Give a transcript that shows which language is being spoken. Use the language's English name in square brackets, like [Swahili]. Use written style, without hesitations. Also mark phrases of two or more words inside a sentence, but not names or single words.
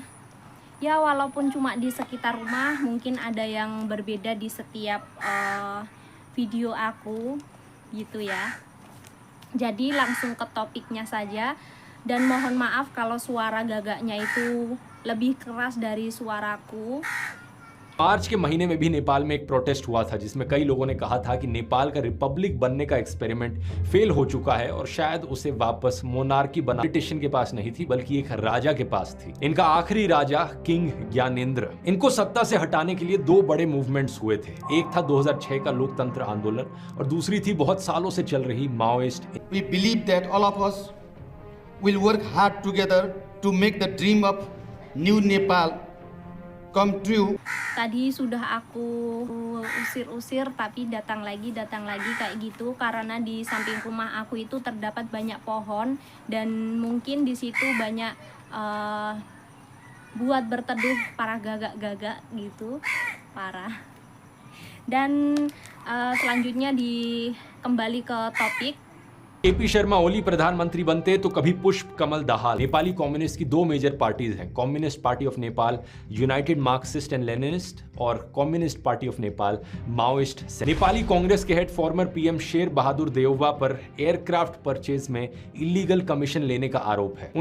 [Indonesian] Ya walaupun cuma di sekitar rumah, mungkin ada yang berbeda di setiap video aku gitu ya. Jadi langsung ke topiknya saja, dan mohon maaf kalau suara gagaknya itu lebih keras dari suaraku. [Hindi] मार्च के महीने में भी नेपाल में एक प्रोटेस्ट हुआ था जिसमें कई लोगों ने कहा था कि नेपाल का रिपब्लिक बनने का [English] experiment fail [Hindi] हो चुका है और शायद उसे वापस मोनार्की बना पॉलिटिशियन के पास नहीं थी बल्कि एक राजा के पास थी। इनका आखिरी राजा किंग ज्ञानेंद्र। इनको सत्ता से हटाने के लिए 2 बड़े मूवमेंट्स हुए थे। एक था 2006 का लोकतंत्र आंदोलन और दूसरी थी बहुत सालों से चल रही माओइस्ट। [English] We believe that all of us will work hard together to make the dream of new Nepal come true. [Indonesian] Tadi sudah aku usir-usir tapi datang lagi kayak gitu karena di samping rumah aku itu terdapat banyak pohon dan mungkin di situ banyak buat berteduh para gagak-gagak gitu, parah. Dan selanjutnya kembali ke topik. [Hindi] केपी शर्मा ओली प्रधानमंत्री बनते तो कभी पुष्प कमल दाहाल। नेपाली कम्युनिस्ट की 2 [English] major parties [Hindi] हैं, कम्युनिस्ट पार्टी ऑफ नेपाल यूनाइटेड मार्क्सिस्ट एंड लेनिनिस्ट और कम्युनिस्ट पार्टी ऑफ नेपाल माओइस्ट। नेपाली कांग्रेस के [English] head former PM [Hindi] शेर बहादुर देउवा पर [English] aircraft purchase [Hindi] में [English] illegal commission [Hindi] लेने का आरोप है।